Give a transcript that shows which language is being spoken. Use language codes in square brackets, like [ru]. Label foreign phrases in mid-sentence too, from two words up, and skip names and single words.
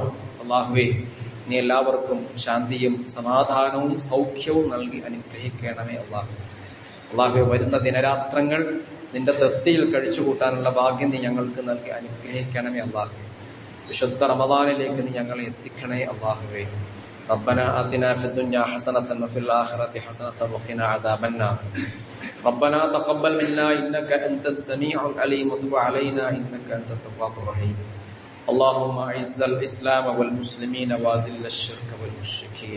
[ml] അല്ലാഹുവേ, നീ എല്ലാവർക്കും ശാന്തിയും സമാധാനവും സൗഖ്യവും നൽകി അനുഗ്രഹിക്കണമേ അല്ലാഹു. അല്ലാഹുവേ, വരുന്ന ദിനരാത്രങ്ങൾ നിന്റെ തൃപ്തിയിൽ കഴിച്ചുകൂട്ടാനുള്ള ഭാഗ്യം നീ ഞങ്ങൾക്ക് നൽകി അനുഗ്രഹിക്കണമേ അല്ലാഹു. വിശുദ്ധ റമളാനിലേക്ക് നീ ഞങ്ങളെ എത്തിക്കണേ അല്ലാഹുവേ. [ar] ربنا آتنا في الدنيا حسنة وفي الآخرة حسنة وقنا عذاب النار. ربنا تقبل منا إنك أنت السميع العليم وتب علينا إنك أنت التواب الرحيم. اللهم أعز الإسلام والمسلمين وأذل الشرك والمشركين.